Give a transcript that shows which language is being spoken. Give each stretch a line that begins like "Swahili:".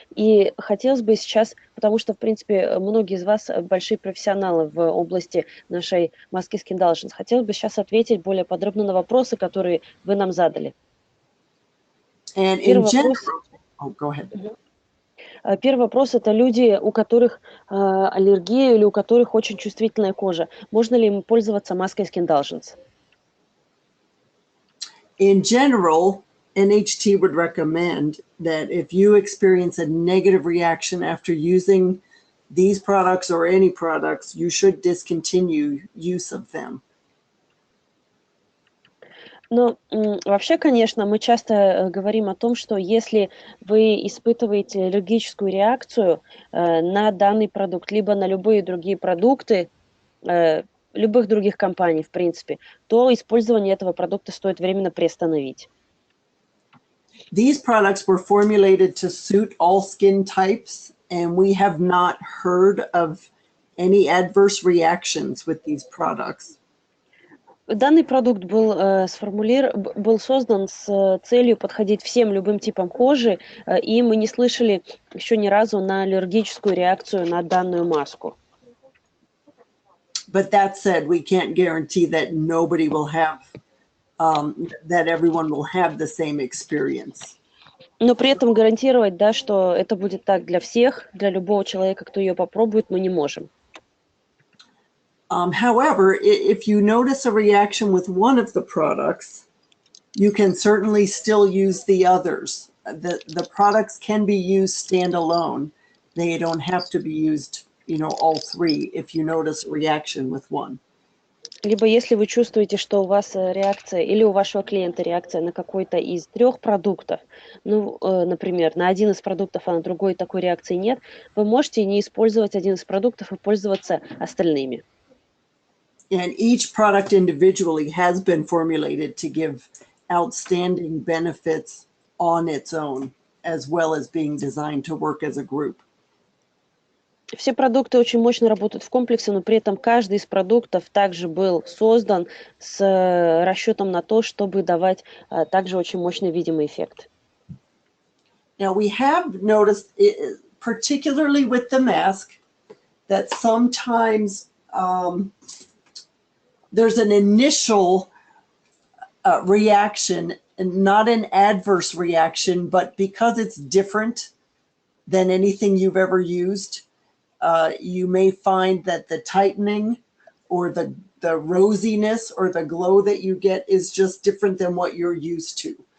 Russian: И хотелось бы сейчас, потому что, в принципе, многие из вас большие профессионалы в области нашей маски Skindulgence, хотелось бы сейчас ответить более подробно на вопросы, которые вы нам задали.
English: And in general, oh, go ahead.
Russian: Первый вопрос – это люди, у которых аллергия или у которых очень чувствительная кожа. Можно ли им пользоваться маской Skindulgence?
English: In general, NHT would recommend that if you experience a negative reaction after using these products or any products, you should discontinue use of them.
Russian: Ну, вообще, конечно, мы часто говорим о том, что если вы испытываете аллергическую реакцию на данный продукт, либо на любые другие продукты, любых других компаний, в принципе, то использование этого продукта стоит временно приостановить.
English: These products were formulated to suit all skin types, and we have not heard of any adverse reactions with these products.
Russian: Данный продукт был создан с целью подходить всем любым типам кожи, и мы не слышали еще ни разу на аллергическую реакцию на данную маску.
English: But that said, we can't guarantee that nobody will have, that everyone will have the same experience.
Russian: Но при этом гарантировать, да, что это будет так для всех, для любого человека, кто ее попробует, мы не можем.
English: However, if you notice a reaction with one of the products, you can certainly still use the others. The products can be used standalone. They don't have to be used, all three if you notice a reaction with one.
Russian: Либо если вы чувствуете, что у вас реакция или у вашего клиента реакция на какой-то из 3 продуктов, ну, например, на один из продуктов, а на другой такой реакции нет, вы можете не использовать один из продуктов и пользоваться остальными.
English: And each product individually has been formulated to give outstanding benefits on its own, as well as being designed to work as a group.
Russian: Все продукты очень мощно работают в комплексе, но при этом каждый из продуктов также был создан с расчетом на то, чтобы давать также очень мощный видимый эффект.
English: Now we have noticed, particularly with the mask, that sometimes there's an initial reaction, and not an adverse reaction, but because it's different than anything you've ever used, you may find that the tightening or the rosiness or the glow that you get is just different than what you're used to.